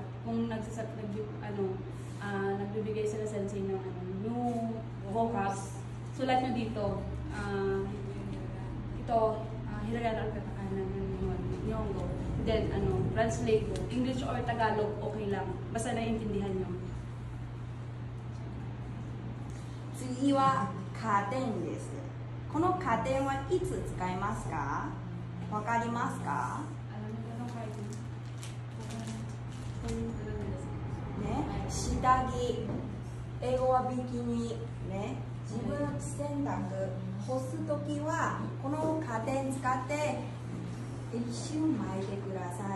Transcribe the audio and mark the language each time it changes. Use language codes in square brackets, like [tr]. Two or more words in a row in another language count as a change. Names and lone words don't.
[tl] Kung nagbibigay sila sensei ng [en] new vocabs, [tl] sulat nyo dito. Ito, hiragana at katakana ng Nyonggo. [en] Then, translate, English or Tagalog, okay lang. [tl] Basta naiintindihan nyo. [ja] 次はカーテンです。このカーテンはいつ使いますか？わかりますか？ね、下着、英語はビキニ、ね、自分の洗濯、干すときはこのカーテン使って一瞬巻いてください。